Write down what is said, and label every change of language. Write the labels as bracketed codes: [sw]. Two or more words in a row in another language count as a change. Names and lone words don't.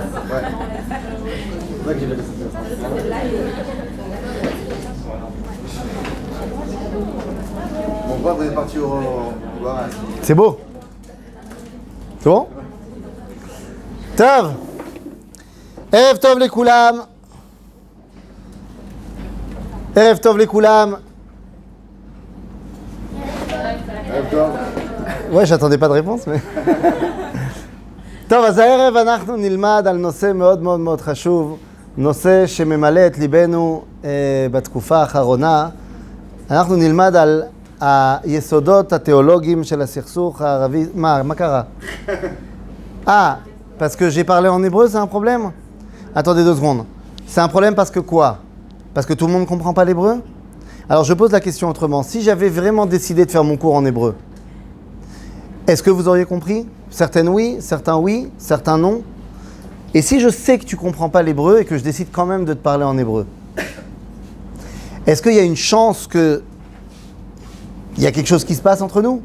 [fr] Ouais. C'est vrai que j'ai laissé Bon, quoi, vous êtes parti au bar. C'est beau. C'est bon? [he] Tov. ערב טוב לכולם. ערב טוב לכולם. [fr] Ouais, j'attendais pas de réponse, mais... [he] טוב, אז הערב אנחנו נלמד על נושא מאוד מאוד מאוד חשוב, נושא שממלא את ליבנו בתקופה האחרונה. אנחנו נלמד על היסודות התיאולוגיים של הסכסוך הערבי... מה קרה? [fr] Parce que j'ai parlé en hébreu, c'est un problème? Attendez 2 secondes. C'est un problème parce que quoi? Parce que tout le monde ne comprend pas l'hébreu? Alors je pose la question autrement. Si j'avais vraiment décidé de faire mon cours en hébreu, est-ce que vous auriez compris? Certains oui, certains non. Et si je sais que tu ne comprends pas l'hébreu et que je décide quand même de te parler en hébreu, est-ce qu'il y a une chance qu'il y a quelque chose qui se passe entre nous?